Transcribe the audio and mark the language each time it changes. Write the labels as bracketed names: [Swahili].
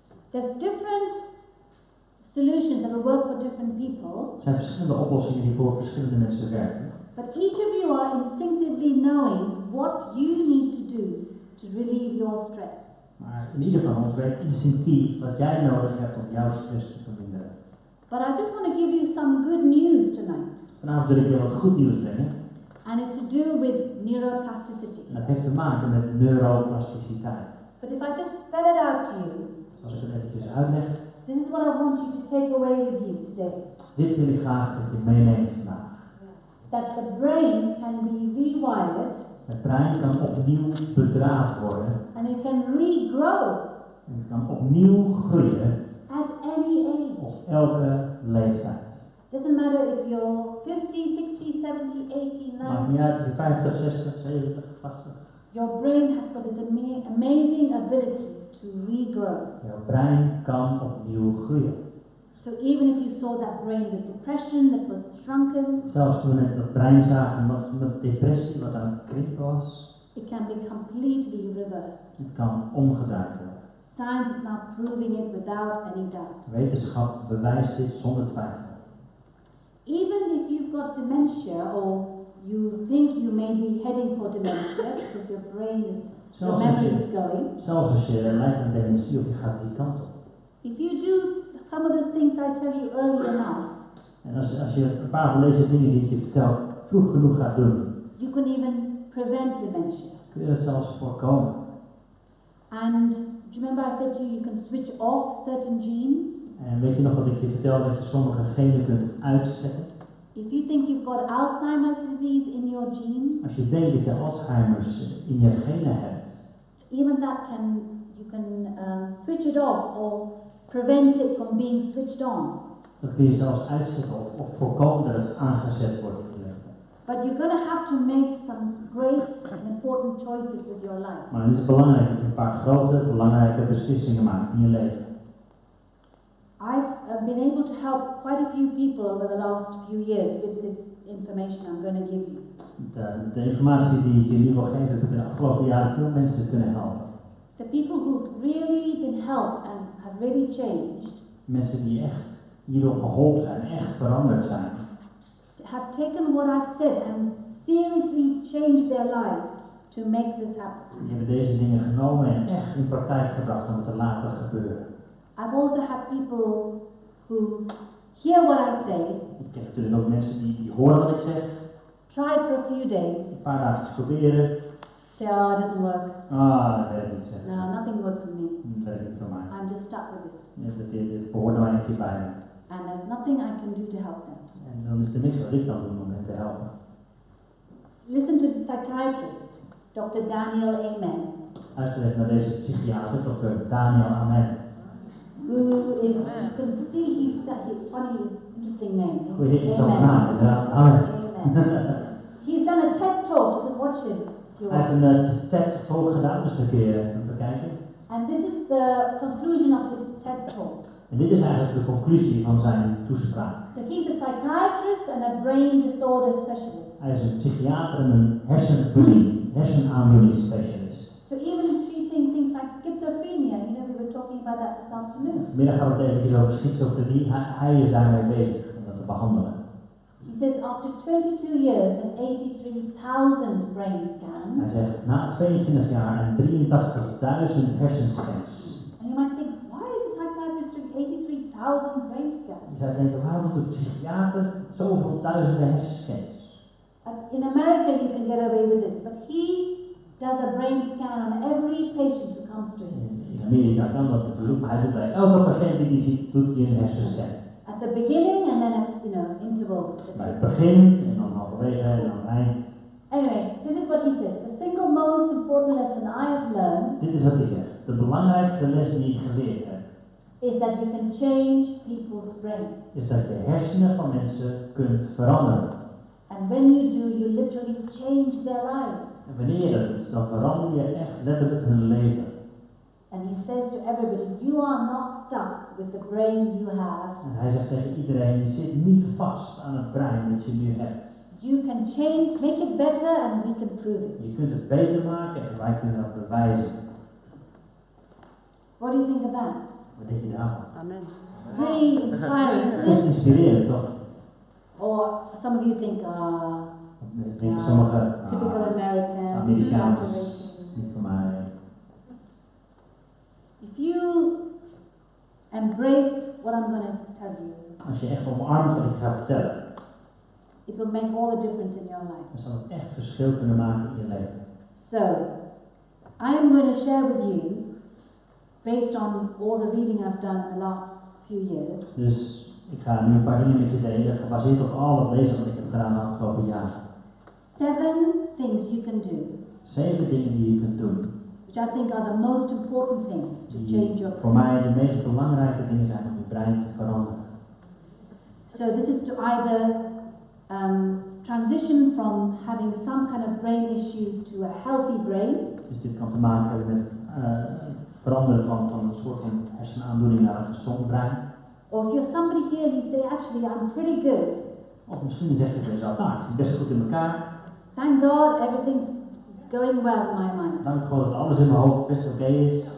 [English] There's different solutions that will work for different people, [Dutch] Er zijn verschillende oplossingen die voor verschillende mensen werken. [English] but each of you are instinctively knowing what you need to do to relieve your stress. [Dutch] Maar in ieder van ons werkt instinctief wat jij nodig hebt om jouw stress te verminderen. [English] But I just want to give you some good news tonight. [Dutch] Vanavond wil ik je wat goed nieuws brengen. [English] And it's to do with neuroplasticity. [Dutch] En dat heeft te maken met neuroplasticiteit. [English] But if I just spell it out to you, [Dutch] Als ik het eventjes uitleg, [English] this is what I want you to take away with you today. [Dutch] dit wil ik graag dat je meeneemt vandaag. [English] That the brain can be rewired [Dutch] Het brein kan opnieuw bedraafd worden [English] and it can regrow [Dutch] en het kan opnieuw groeien [English] at any age. [Dutch] op elke leeftijd. [English] Doesn't matter if you're 50, 60, 70, 80, [Dutch] Maakt niet uit of je 50, 60, 70, 80. [English] Your brain has got this amazing ability to regrow. [Dutch] Jouw brein kan opnieuw groeien. [English] So even if you saw that brain with depression that was shrunken, [Dutch] Zelfs toen we dat brein zagen met depressie wat aan het krimpen was, [English] it can be completely reversed. [Dutch] het kan omgedraaid worden. [English] Science is now proving it without any doubt. [Dutch] Wetenschap bewijst dit zonder twijfel. [English] Even if you've got dementia or you think you may be heading for dementia because your brain is, your memory is going. [Dutch] Zelfs als je lijkt aan dementie of je gaat die kant op. [English] If you do some of those things I tell you early enough, [Dutch] En als je een paar van deze dingen die ik je vertel vroeg genoeg gaat doen, [English] you can even prevent dementia. [Dutch] kun je dat zelfs voorkomen. [English] And do you remember I said to you, you can switch off certain genes? [Dutch] En weet je nog wat ik je vertelde, dat je sommige genen kunt uitzetten? [English] If you think you've got Alzheimer's disease in your genes, [Dutch] Als je denkt dat je Alzheimer's in je genen hebt, [English] even that you can switch it off or prevent it from being switched on. [Dutch] dat kun je zelfs uitzetten of voorkomen dat het aangezet wordt in je leven. [English] But you're going to have to make some great and important choices with your life. [Dutch] Maar het is belangrijk dat je een paar grote, belangrijke beslissingen maakt in je leven. [English] I've been able to help quite a few people over the last few years with this information I'm going to give you. [Dutch] De informatie die ik je nu wil geven, heb ik de afgelopen jaren veel mensen kunnen helpen. [English] The people who've really been helped and have really changed [Dutch] Mensen die echt hierdoor geholpen zijn, echt veranderd zijn. [English] have taken what I've said and seriously changed their lives to make this happen. [Dutch] Die hebben deze dingen genomen en echt in praktijk gebracht om het te laten gebeuren. [English] I've also had people who hear what I say, [Dutch] Ik ken natuurlijk ook mensen die horen wat ik zeg, [English] try it for a few days, [Dutch] een paar dagen proberen. [English] say, oh, it doesn't work. [Dutch] Dat werkt niet. Zeg. [English] No, nothing works with me. [Dutch] Dat werkt niet voor mij. [English] I'm just stuck with this. [Dutch] Dit behoort nou een keer bij me. [English] And there's nothing I can do to help them. [Dutch] En dan is er niks wat ik kan doen om hen te helpen. [English] Listen to the psychiatrist, Dr. Daniel Amen, [Dutch] Luister even naar deze psychiater, Dr. Daniel Amen. [English] who is, you can see he's funny, interesting name. [Dutch] Goeie interessante naam, inderdaad. Amen. Amen. [English] He's done a TED talk, you can watch it if you [Dutch] Hij heeft [English] want. [Dutch] een TED-talk gedaan, dus een keer bekijken. [English] And this is the conclusion of his TED talk. [Dutch] En dit is eigenlijk de conclusie van zijn toespraak. [English] So he's a psychiatrist and a brain disorder specialist. [Dutch] Hij is een psychiater en een hersenaandoeningsspecialist. [English] So even treating things like schizophrenia, you know, we were talking about that this afternoon. [Dutch] Vanmiddag gaan we het eventjes over schizofrenie. Hij is daarmee bezig om dat te behandelen. [English] He says after 22 years and 83,000 brain [Dutch] Hij [English] scans, [Dutch] zegt, na 22 jaar en 83.000 hersenscans. [English] and you might think, why is a psychiatrist doing 83,000 brain scans? [Dutch] Je zou denken, waarom doet een psychiater zoveel duizenden hersenscans? [English] In America you can get away with this, but he does a brain scan on every patient who comes to him. [Dutch] In Amerika kan dat natuurlijk, maar hij doet bij elke patiënt die hij ziet, doet hij een hersenscan. [English] At the beginning and then at, intervals. [Dutch] Bij het begin, en dan halverwege, en dan aan het eind. [English] Anyway, this is what he says. The single most important lesson I have learned [Dutch] Dit is wat hij zegt. De belangrijkste les die ik geleerd heb, [English] is that you can change people's brains. [Dutch] is dat je hersenen van mensen kunt veranderen. [English] And when you do, you literally change their lives. [Dutch] En wanneer je dat doet, dan verander je echt letterlijk hun leven. [English] And he says to everybody, you are not stuck with the brain you have. [Dutch] En hij zegt tegen iedereen, je zit niet vast aan het brein dat je nu hebt. [English] You can change, make it better and we can prove it. [Dutch] Je kunt het beter maken en wij kunnen dat bewijzen. [English] What do you think of that? [Dutch] Wat denk je daarvan? Amen. [English] Very inspiring, [Dutch] Dat is [English] isn't it? [Dutch] inspirerend, toch? [English] Or some of you think, [Dutch] Ik denk sommige [English] typical Americans, [Dutch] Amerikaans, [English] motivation. [Dutch] niet voor mij. [English] If you embrace what I'm going to tell you, [Dutch] Als je echt omarmt wat ik ga vertellen, [English] it will make all the difference in your life. [Dutch] Dan zal het echt verschil kunnen maken in je leven. [English] So, I am going to share with you, based on all the reading I've done the last few years. [Dutch] Dus ik ga nu een paar dingen met je delen, gebaseerd op al het lezen wat ik heb gedaan de afgelopen jaren. [English] 7 things you can do. [Dutch] 7 dingen die je kunt doen. [English] Which I think are the most important things to change your [Dutch] Voor mij de meest belangrijke dingen zijn om je brein te veranderen. [English] So this is to either transition from having some kind of brain issue to a healthy brain. [Dutch] Dus dit kan te maken hebben met veranderen van een soort van hersenaandoening naar een gezond brein. [English] Or if you're somebody here and you say, actually, I'm pretty good. [Dutch] Of misschien zeg je jezelf, nou, ik zit best goed in elkaar. [English] Thank God, everything's going well in my mind. [Dutch] Dank God dat alles in mijn hoofd best oké is.